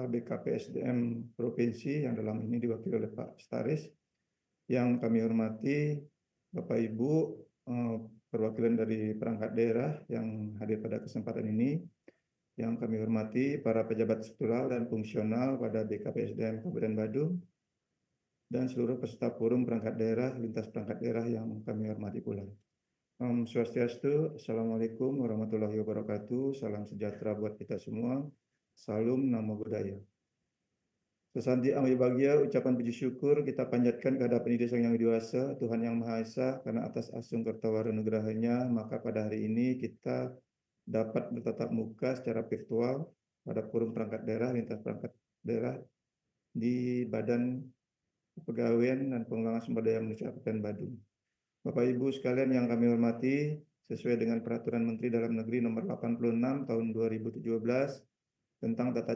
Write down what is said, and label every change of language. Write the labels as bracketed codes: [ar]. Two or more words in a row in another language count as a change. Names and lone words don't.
[id] BKPSDM Provinsi yang dalam ini diwakili oleh Pak Staris, yang kami hormati Bapak Ibu perwakilan dari perangkat daerah yang hadir pada kesempatan ini, yang kami hormati para pejabat struktural dan fungsional pada BKPSDM Kabupaten Badung, dan seluruh peserta forum perangkat daerah lintas perangkat daerah yang kami hormati pula. [ban] Om Swastiastu, [ar] السلام عليكم ورحمة الله وبركاته, [id] salam sejahtera buat kita semua, salam [pi] namo buddhaya. [id] Sesanti amri bahagia, ucapan puji syukur kita panjatkan kehadapan Ida Sang Yang Dewasa, Tuhan Yang Maha Esa, karena atas asung kertawara nugerahanya, maka pada hari ini kita dapat bertatap muka secara virtual pada forum perangkat daerah lintas perangkat daerah di Badan Kepegawaian dan Pengembangan Sumber Daya Manusia Kabupaten Badung. Bapak Ibu sekalian yang kami hormati, sesuai dengan Peraturan Menteri Dalam Negeri Nomor 86 Tahun 2017 tentang tata